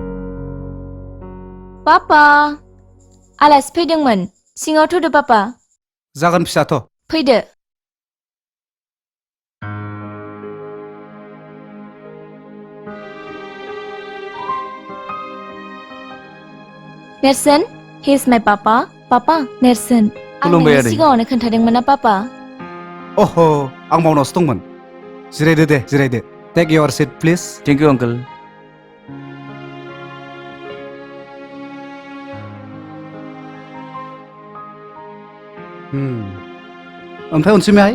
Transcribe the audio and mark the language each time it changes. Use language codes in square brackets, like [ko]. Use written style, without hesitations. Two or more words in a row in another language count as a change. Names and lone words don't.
[brx] पापा आलासि फैदोंमोन सिङाव थ'दो पापा जागोन फिसाथ' फैदो नेरसोन [en] he is my papa [brx] पापा नेरसोन आं खुलुमबाय नोंनि आदै। सिगाङावनो खोन्थादोंमोन ना पापा अह आं बावनासो दंमोन जिरायदो [en] take your seat please thank you uncle [brx] ओमफ्राय अनसुमियाहाय